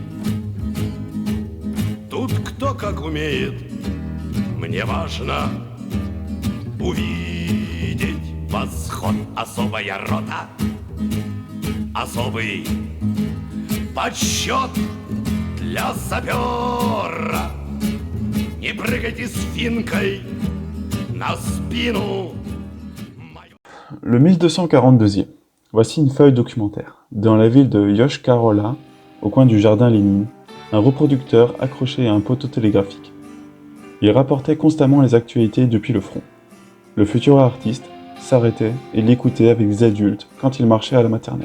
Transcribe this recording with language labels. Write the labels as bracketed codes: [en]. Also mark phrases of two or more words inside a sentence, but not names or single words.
[ru] Тут кто как умеет, мне важно увидеть восход. Особая рота, особый подсчет для сапера. Не прыгайте с финкой на спину. [fr] Le 1242e. Voici une feuille documentaire. Dans la ville de Yoshkar-Ola, au coin du jardin Lénine, un reproducteur accroché à un poteau télégraphique. Il rapportait constamment les actualités depuis le front. Le futur artiste s'arrêtait et l'écoutait avec des adultes quand il marchait à la maternelle.